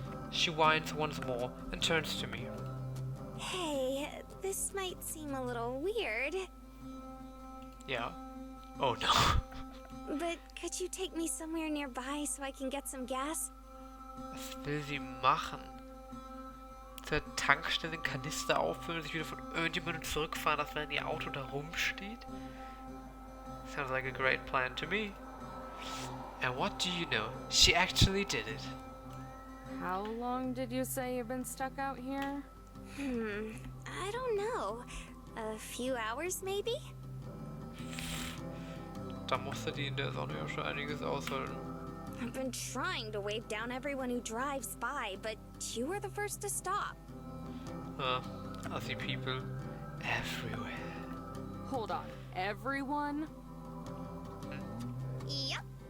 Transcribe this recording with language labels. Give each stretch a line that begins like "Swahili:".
English: She whines once more and turns to me. Hey, this might seem a little weird, Yeah? Oh no. but could you take me somewhere nearby so I can get some gas?
German: Was will sie machen? Zur Tankstelle einen Kanister auffüllen und sich wieder von irgendjemandem zurückfahren, dass wenn ihr Auto da rumsteht?
English: Sounds like a great plan to me. And what do you know? She actually did it. How long did you say you've been stuck out here? I don't know. A few hours maybe?
German: Da musste die in der Sonne ja schon einiges aushalten.
English: I've been trying to wave down everyone who drives by, but you were the first to stop. I see people everywhere. Hold on, everyone? Yep.